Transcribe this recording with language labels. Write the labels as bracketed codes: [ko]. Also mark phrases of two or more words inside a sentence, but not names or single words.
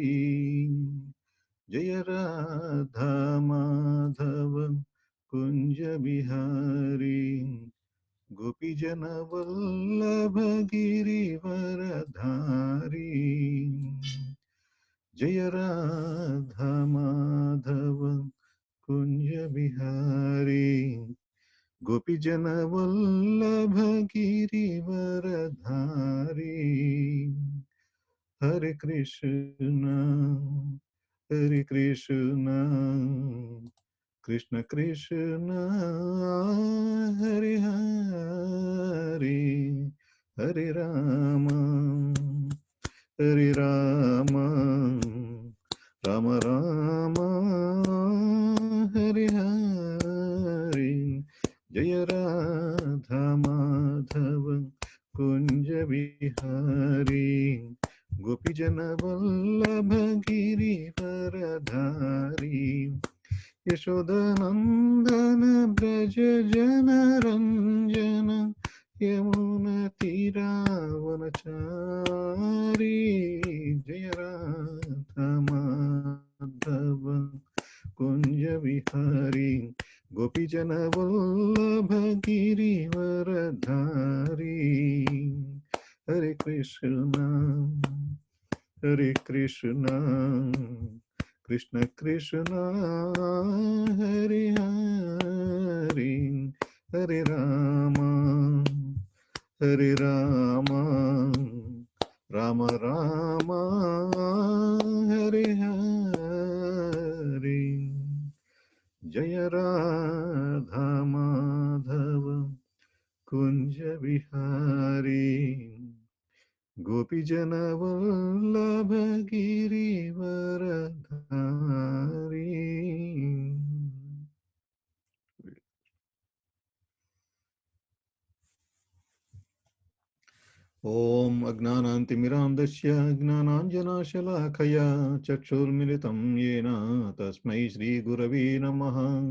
[hi] जय राधा माधव कुंज विहारी गोपीजन वल्लभ गिरिवरधारी। जय राधा माधव कुंज विहारी गोपीजन वल्लभ गिरिवरधारी। हरे कृष्ण कृष्ण कृष्ण हरे हरे, हरे राम हरे राम राम राम हरे हरे। जय राधा माधव कुंज विहारी गोपीजन वल्लभ गिरिवरधारी। यशोदनंदन ब्रज जन रंजन यमुनतीरावनचारी। जय राधा माधव कुंज विहारी गोपीजन वल्लभ गिरिवरधारी। हरे कृष्ण कृष्ण कृष्ण हरे हरे, हरे राम राम राम हरे हरे। जय राधा माधव कुंज विहारी गोपीजन वल्लभ गिरिवरधारी। [sa] ओम अज्ञानान्तिमिरान्धस्य ज्ञानाञ्जनशलाकया चक्षुर्मिलितं येन तस्मै श्रीगुरवे नमः।